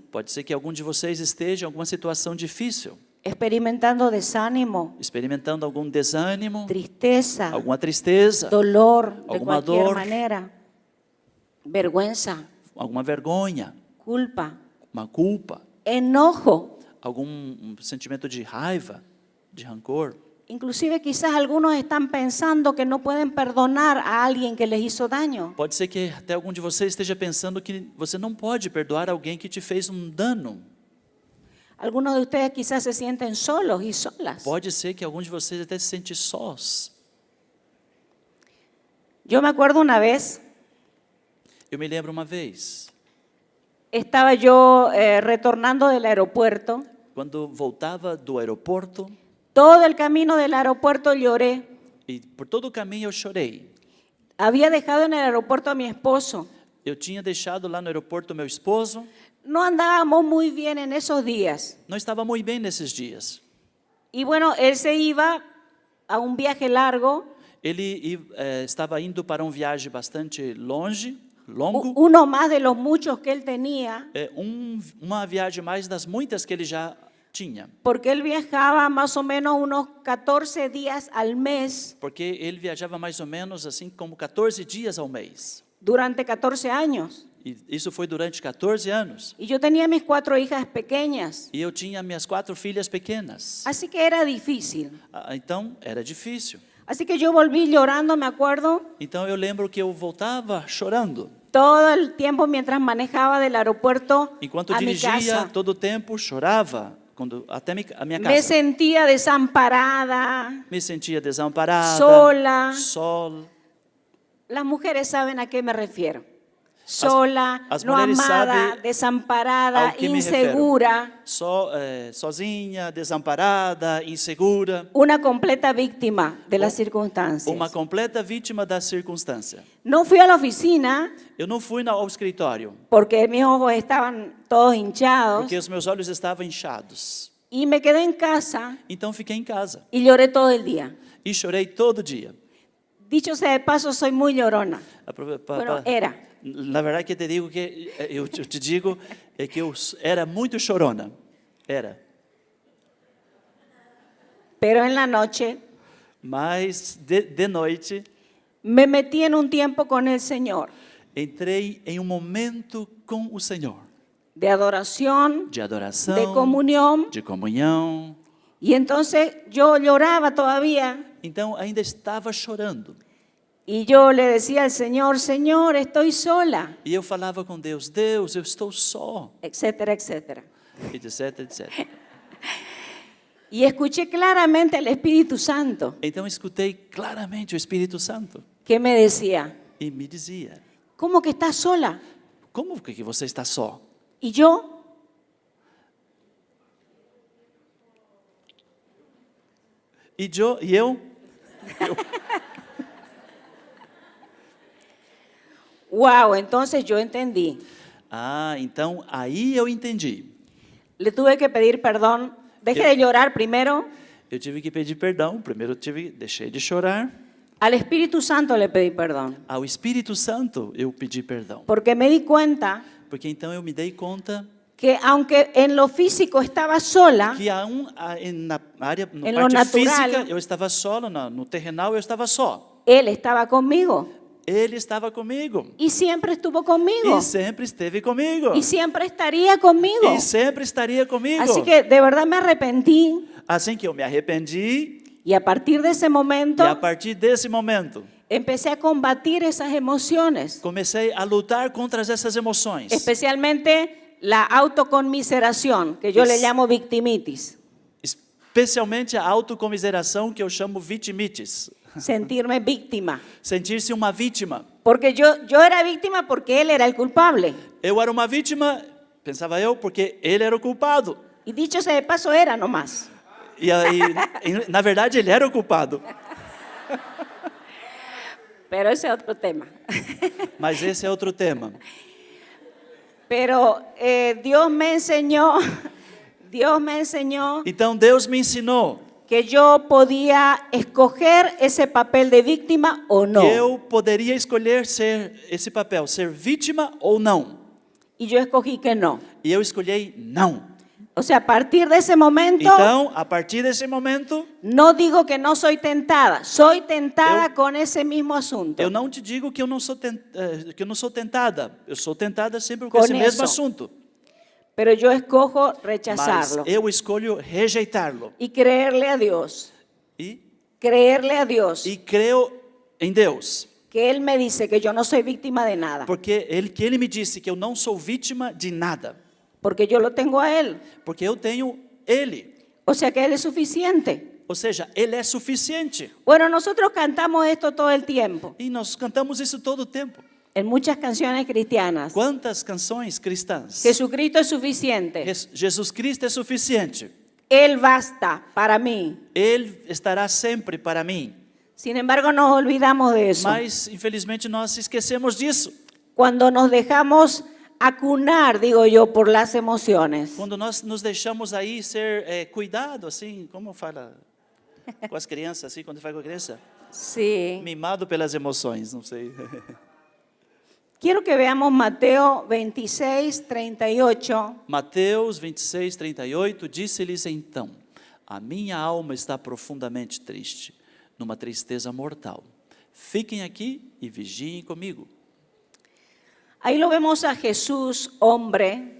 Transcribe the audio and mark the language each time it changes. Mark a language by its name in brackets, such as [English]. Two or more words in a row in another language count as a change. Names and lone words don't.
[Portuguese] Pode ser que algum de vocês esteja em alguma situação difícil, [Spanish] experimentando desánimo, [Portuguese] experimentando algum desânimo, tristeza, alguma tristeza, [Spanish] dolor de [Portuguese] alguma [Spanish] cualquier [Portuguese] dor. [Spanish] manera, vergüenza, [Portuguese] alguma vergonha, culpa, uma culpa, [Spanish] enojo. [Portuguese] algum sentimento de raiva, de rancor. [Spanish] Inclusive quizás algunos están pensando que no pueden perdonar a alguien que les hizo daño. [Portuguese] Pode ser que até algum de vocês esteja pensando que você não pode perdoar alguém que te fez um dano. [Spanish] Algunos de ustedes quizás se sienten solos y solas. [Portuguese] Pode ser que algum de vocês até se sente sós. [Spanish] Yo me acuerdo una vez, [Portuguese] Eu me lembro uma vez, [Spanish] estaba yo retornando del aeropuerto. [Portuguese] quando voltava do aeroporto, [Spanish] Todo el camino del aeropuerto lloré. [Portuguese] e por todo o caminho eu chorei. [Spanish] Había dejado en el aeropuerto a mi esposo. [Portuguese] Eu tinha deixado lá no aeroporto meu esposo, [Spanish] No andábamos muy bien en esos días. [Portuguese] não estava muito bem nesses dias. [Spanish] Y bueno, él se iba a un viaje largo, [Portuguese] Ele estava indo para viagem bastante longo, [Spanish] uno más de los muchos que él tenía, [Portuguese] uma viagem mais das muitas que ele já tinha. [Spanish] porque él viajaba más o menos unos 14 días al mes [Portuguese] Porque ele viajava mais ou menos assim como 14 dias ao mês. [Spanish] durante 14 años. [Portuguese] E isso foi durante 14 anos. [Spanish] Y yo tenía mis 4 hijas pequeñas, [Portuguese] E eu tinha minhas 4 filhas pequenas. [Spanish] así que era difícil. [Portuguese] Então era difícil. [Spanish] Así que yo volví llorando, me acuerdo, [Portuguese] Então eu lembro que eu voltava chorando. [Spanish] todo el tiempo mientras manejaba del aeropuerto [Portuguese] Enquanto [Spanish] a mi [Portuguese] dirigia, [Spanish] casa. [Portuguese] todo o tempo chorava até a minha [Spanish] Me [Portuguese] casa. [Spanish] sentía desamparada, [Portuguese] Me sentia desamparada, [Spanish] sola. [Portuguese] sol. [Spanish] Las mujeres saben a qué me refiero. Sola, [Portuguese] as [Spanish] no [Portuguese] mulheres [Spanish] amada, [Portuguese] sabem [Spanish] desamparada, [Portuguese] ao que me [Spanish] insegura, [Portuguese] sozinha, desamparada, insegura, [Spanish] una completa víctima de las [Portuguese] uma [Spanish] circunstancias. [Portuguese] completa vítima da circunstância. [Spanish] No fui a la oficina [Portuguese] Eu não fui ao escritório, [Spanish] porque mis ojos estaban todos hinchados [Portuguese] porque os meus olhos estavam inchados. [Spanish] y me quedé en casa [Portuguese] Então fiquei em casa [Spanish] y lloré todo el día. [Portuguese] e chorei todo dia. [Spanish] Dicho sea de paso, soy muy llorona. Bueno, era. [Portuguese] Na verdade que eu te digo que eu te digo é que eu era muito chorona. Era. [Spanish] Pero en la noche [Portuguese] Mas de noite [Spanish] me metí en un tiempo con el Señor [Portuguese] entrei em momento com o Senhor, [Spanish] de adoración, [Portuguese] de adoração, [Spanish] de comunión. [Portuguese] de comunhão. [Spanish] Y entonces yo lloraba todavía [Portuguese] Então ainda estava chorando. [Spanish] y yo le decía al Señor, Señor, estoy sola, [Portuguese] E eu falava com Deus, Deus, eu estou só, [Spanish] etcétera, etcétera. [Portuguese] etc, etc. [Spanish] Y escuché claramente al Espíritu Santo [Portuguese] Então escutei claramente o Espírito Santo [Spanish] que me decía, [Portuguese] e me dizia, [Spanish] ¿cómo que estás sola? [Portuguese] como que você está só? [Spanish] ¿Y yo? [Portuguese] E eu? [Spanish] Wow, entonces yo entendí. [Portuguese] Ah, então aí eu entendi. [Spanish] Le tuve que pedir perdón. Deje de llorar primero. [Portuguese] Eu tive que pedir perdão. Primeiro deixei de chorar. [Spanish] Al Espíritu Santo le pedí perdón. [Portuguese] Ao Espírito Santo eu pedi perdão. [Spanish] Porque me di cuenta [Portuguese] Porque então eu me dei conta [Spanish] que aunque en lo físico estaba sola, [Portuguese] que na área, [Spanish] En [Portuguese] na [Spanish] lo [Portuguese] parte [Spanish] natural. [Portuguese] física, eu estava só, no terrenal eu estava só. [Spanish] Él estaba conmigo [Portuguese] Ele estava comigo. [Spanish] y siempre estuvo conmigo [Portuguese] E sempre esteve comigo. [Spanish] y siempre estaría conmigo. [Portuguese] E sempre estaria comigo. [Spanish] Así que de verdad me arrepentí [Portuguese] Assim que eu me arrependi, [Spanish] y a partir de ese momento [Portuguese] e a partir desse momento, [Spanish] empecé a combatir esas emociones, [Portuguese] comecei a lutar contra essas emoções. [Spanish] especialmente la autoconmiseración, que yo le Es- llamo victimitis, [Portuguese] Especialmente a autocomiseração, que eu chamo vitimites. [Spanish] sentirme víctima. [Portuguese] Sentir-se uma vítima. [Spanish] Porque yo era víctima porque él era el culpable. [Portuguese] Eu era uma vítima, pensava eu, porque ele era o culpado. [Spanish] Y dicho sea de paso, era nomás. [Portuguese] E aí, na verdade, ele era o culpado. [Spanish] Pero ese es otro tema. [Portuguese] Mas esse é outro tema. [Spanish] Pero Dios me enseñó [Portuguese] Então Deus me ensinou [Spanish] que yo podía escoger ese papel de víctima o no. [Portuguese] que eu poderia escolher ser esse papel, ser vítima ou não. [Spanish] Y yo escogí que no. [Portuguese] E eu escolhi não. [Spanish] O sea, a partir de ese momento, [Portuguese] Então, a partir desse momento, [Spanish] no digo que no soy tentada, soy tentada [Portuguese] Eu- [Spanish] con ese mismo asunto. [Portuguese] eu não te digo que eu não sou, que eu não sou tentada. Eu sou tentada sempre com Com esse mesmo isso. assunto. [Spanish] Pero yo escojo [Portuguese] Mas [Spanish] rechazarlo [Portuguese] eu escolho rejeitá-lo. [Spanish] y creerle a Dios, [Portuguese] E creio em Deus. [Spanish] que Él me dice que yo no soy víctima de nada, [Portuguese] Porque ele me disse que eu não sou vítima de nada. [Spanish] porque yo lo tengo a Él. [Portuguese] Porque eu tenho Ele. [Spanish] O sea que Él es suficiente. [Portuguese] Ou seja, Ele é suficiente. [Spanish] Bueno, nosotros cantamos esto todo el tiempo, [Portuguese] E nós cantamos isso todo o tempo. [Spanish] en muchas canciones cristianas. [Portuguese] Quantas canções cristãs? [Spanish] Jesucristo es suficiente. [Portuguese] Jesus Cristo é suficiente. [Spanish] Él basta para mí. [Portuguese] Ele estará sempre para mim. [Spanish] Sin embargo, nos olvidamos de eso. [Portuguese] Mas, infelizmente, nós esquecemos disso. [Spanish] Cuando nos dejamos acunar, digo yo, por las emociones. [Portuguese] Quando nós nos deixamos aí ser cuidado, assim, como fala com as crianças, assim, quando fala com a criança? [Spanish] Sí. [Portuguese] Mimado pelas emoções, não sei. [Spanish] Quiero que veamos Mateo 26, 38. [Portuguese] Mateus 26, 38, disse-lhes então: a minha alma está profundamente triste, numa tristeza mortal. Fiquem aqui e vigiem comigo. [Spanish] Ahí lo vemos a Jesús, hombre,